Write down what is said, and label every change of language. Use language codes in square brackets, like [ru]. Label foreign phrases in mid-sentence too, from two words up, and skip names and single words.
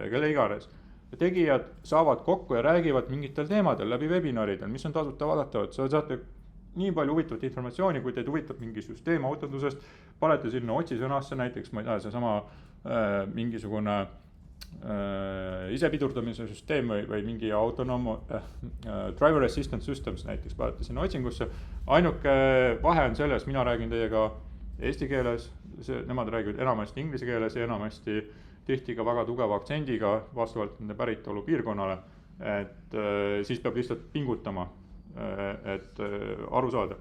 [et] ja kelle iganes, tegijad saavad kokku ja räägivad mingitel teemadel läbi webinaridel, mis on tasuta vaadatavad, sa saate nii palju huvitavat informatsiooni, kui teid huvitab mingi süsteem autondusest, panete sinna otsisõnasse näiteks, ma ei tea, see sama mingisugune isepidurdamise süsteem või mingi [en] driver assistance systems [et] näiteks panete sinna otsingusse. Ainuke vahe on selles, mina räägin teiega eesti keeles, nemad räägivad enamasti inglise keeles ja enamasti tihti ka väga tugeva aktsendiga vastavalt nende päritolu piirkonnale, et siis peab lihtsalt pingutama, et aru saada.